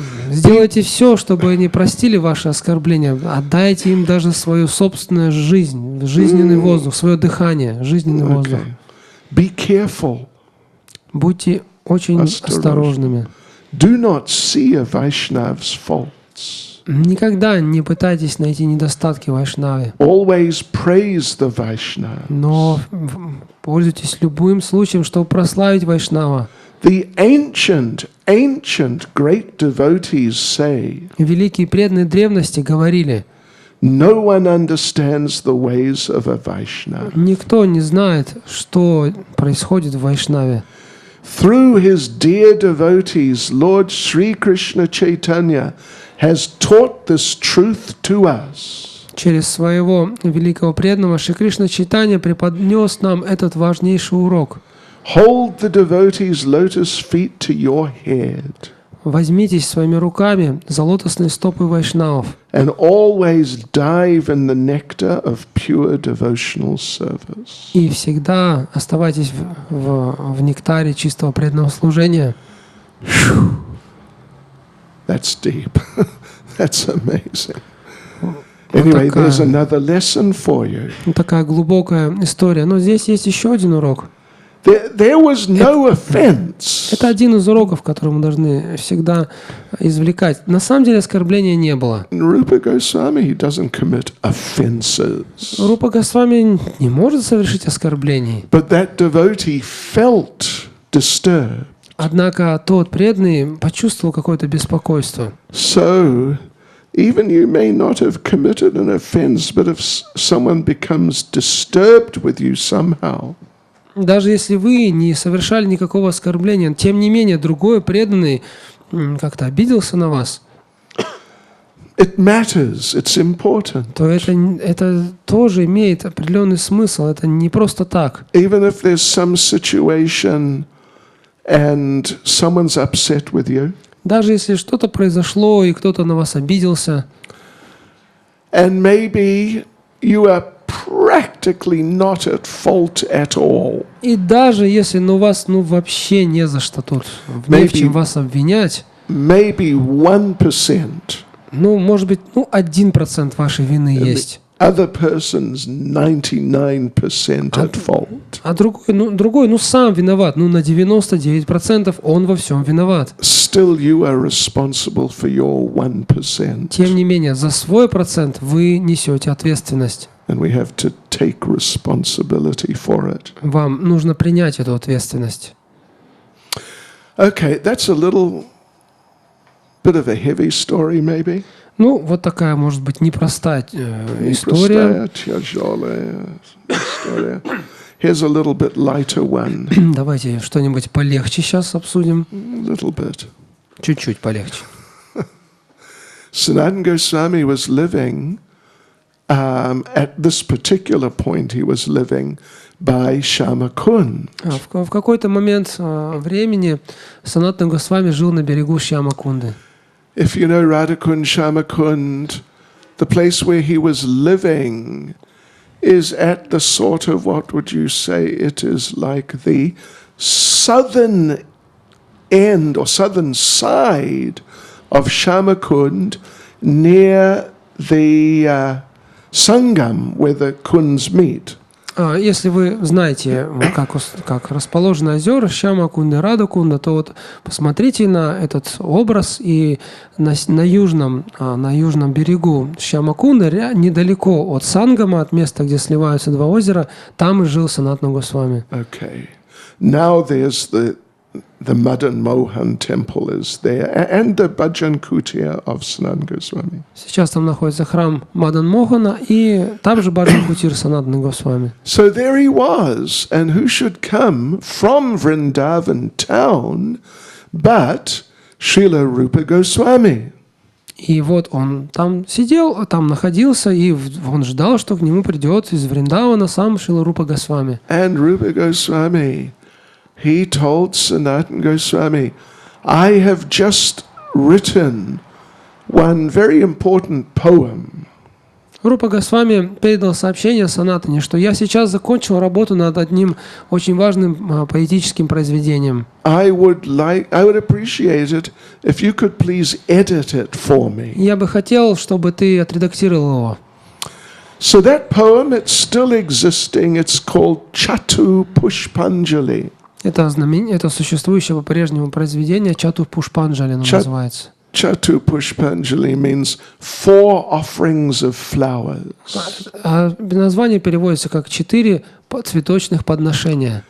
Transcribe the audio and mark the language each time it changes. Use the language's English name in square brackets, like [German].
[Russian] Сделайте все, чтобы они простили ваши оскорбления. Отдайте им даже свою собственную жизнь, жизненный воздух, свое дыхание, жизненный воздух. [English] Be careful. [Russian] Будьте очень осторожными. [English] Do not see a Vaishnav's faults. [Russian] Никогда не пытайтесь найти недостатки в вайшнаве. [English] Always praise the Vaishnava. [Russian] Но пользуйтесь любым случаем, чтобы прославить вайшнава. [English] The ancient great devotees say, [Russian] Великие преданные древности говорили: [English] no one understands the ways of a Vaishnava. [Russian] никто не знает, что происходит в вайшнаве. [English] Through his dear devotees, Lord Sri Krishna Caitanya has taught this truth to us. [Russian] Через своего великого преданного Шри Кришна Чайтанья преподнес нам этот важнейший урок. [English] Hold the devotees' lotus feet to your head. [Russian] Возьмитесь своими руками за лотосные стопы вайшнавов [English] And always dive in the nectar of pure devotional service. [Russian] и всегда оставайтесь в нектаре чистого преданного служения. [English] That's deep. That's amazing. Anyway, there's another lesson for you. [Russian] Такая глубокая история. Но здесь есть еще один урок. [English] There was no offense. [Russian] Это один из уроков, который мы должны всегда извлекать. На самом деле оскорбления не было. [English] Rupa Goswami doesn't commit offenses. [Russian] Рупа Госвами не может совершить оскорблений. [English] But that devotee felt disturbed. [Russian] Однако тот преданный почувствовал какое-то беспокойство. [English] So, even you may not have committed an offense, but if someone becomes disturbed with you somehow, [Russian] Даже если вы не совершали никакого оскорбления, тем не менее другой преданный как-то обиделся на вас, [English] it matters, it's important. [Russian] то это тоже имеет определенный смысл. Это не просто так. [English] Even if there's some situation and someone's upset with you, [Russian] Даже если что-то произошло и кто-то на вас обиделся, [English] and maybe you are practically not at fault at all. [Russian] И даже если вас вообще не за что тут, не в чем вас обвинять, [English] Maybe 1%. [Russian] Может быть, 1% вашей вины есть. [English] Other person's 99% at fault. [Russian] А другой, сам виноват. На 99% он во всем виноват. [English] Still you are responsible for your 1%. [Russian] Тем не менее, за свой процент вы несете ответственность. [English] And we have to take responsibility for it. [Russian] Вам нужно принять эту ответственность. [English] Okay, that's a little bit of a heavy story, maybe. [Russian] Вот такая, может быть, непростая история. Тяжелая история. [English] Here's a little bit lighter one. [Russian] Давайте что-нибудь полегче сейчас обсудим. [English] A little bit. [Russian] Чуть-чуть полегче. [English] Sanatana Goswami was living, at this particular point, he was living by Shyamakund. [Russian] В какой-то момент времени Санатана Госвами жил на берегу Шьямакунды. [English] If you know Radhakund, Shyamakund, the place where he was living is at the sort of, what would you say, it is like the southern end or southern side of Shyamakund near the Sangam where the kunds meet. [Russian] Если вы знаете, как расположены озера Шьямакунда и Радакунда, то посмотрите на этот образ, и на южном берегу Шьямакунда, недалеко от Сангама, от места, где сливаются два озера, там и жил Санатана Госвами. [English] Okay. Now there's the Madan Mohan temple is there, and the Bhajan Kutia of Sanatana Goswami. [Russian] Сейчас там находится храм Мадан Мохана, и там же Баджан Кутир Санатана Госвами. [English] So there he was, and who should come from Vrindavan town but Srila Rupa Goswami. [Russian] И он там сидел, там находился, и он ждал, что к нему придет из Вриндавана сам Шрила Рупа Госвами. [English] And Rupa Goswami, he told Sanatana Goswami, I have just written one very important poem. [Russian] Рупа Госвами передал сообщение Санатане, что я сейчас закончил работу над одним очень важным поэтическим произведением. [English] I would appreciate it if you could please edit it for me. [Russian] Я бы хотел, чтобы ты отредактировал его. [English] So that poem, it's still existing. It's called Chatu Pushpanjali. [Russian] Это существующее по-прежнему произведение Чату Пушпанджали называется. [English] Chatu Pushpanjali means 4 offerings of flowers. [Russian] Название переводится как 4 цветочных подношения.